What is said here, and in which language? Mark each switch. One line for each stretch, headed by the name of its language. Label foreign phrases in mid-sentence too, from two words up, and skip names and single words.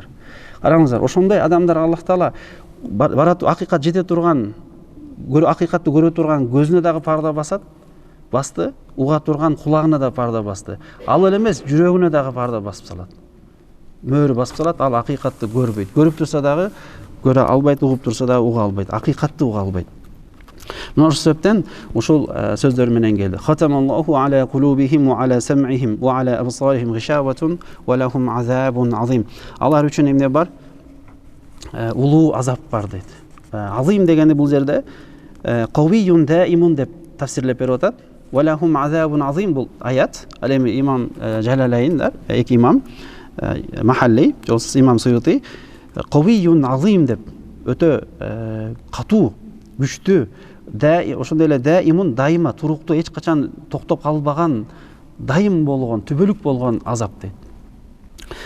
Kyrgyz: Караңыздар, ошондой адамдар Аллах Таала барат акыйкат жете турган, акыйкатты көрө турган көзүнө дагы парда басты, уга турган кулагына да парда басты. Ал эле эмес, жүрөгүнө дагы парда басып салат. Мөөр басып салат, ал акыйкатты көрбөйт. Көрүп турса дагы көрө албайт, угуп турса дагы уга албайт. Акыйкатты уга албайт. Мына ошол себептен ушул сөздөр менен келди.
Arabic: ختم الله على قلوبهم وعلى سمعهم وعلى أبصارهم غشاوة ولهم عذاب عظيم.
Kyrgyz: Алар үчүн эмне бар? Улуу азап бар дейт. Азим дегенде бул жерде
Arabic: قوي دائم
Kyrgyz: деп тафсирлеп берип атат.
Arabic: ولهم عذاب عظيم,
Kyrgyz: бул аят. Ал эми имам Жалалайндар, эки имам Махалли, жолсуз имам Суюти,
Arabic: قوي عظيم
Kyrgyz: деп өтө катуу, күчтүү, ошондой эле даимун, дайыма, туруктуу, эч качан токтоп калбаган, дайым болгон, түбөлүк болгон азап дейт.